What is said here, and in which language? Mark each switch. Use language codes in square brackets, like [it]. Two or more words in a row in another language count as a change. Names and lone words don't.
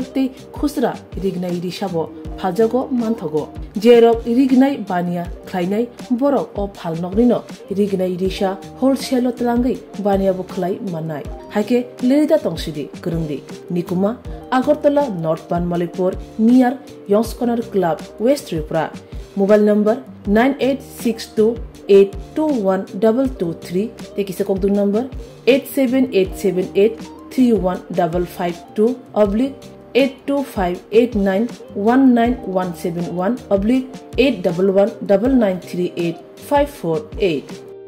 [trp] ते खुसरा रिगनाय रिसाबो फालजागो मानथगो जेरक रिगनाय बानिया खलायनाय बरक अ फाल नकनिनो रिगनाय रिसा होलसेल तलांगै बानियाबो खलाय माननाय हाइके लिरिदा तंसिदि करंदि निकुमा आगरतला नॉर्थ बानमालीपुर नियर यंग्स कॉर्नर क्लब वेस्ट त्रिपुरा [en] mobile number [trp] 9862821223 तेकिसे कोकदुन नंबर 87878315552 82589191171 /8119938 548।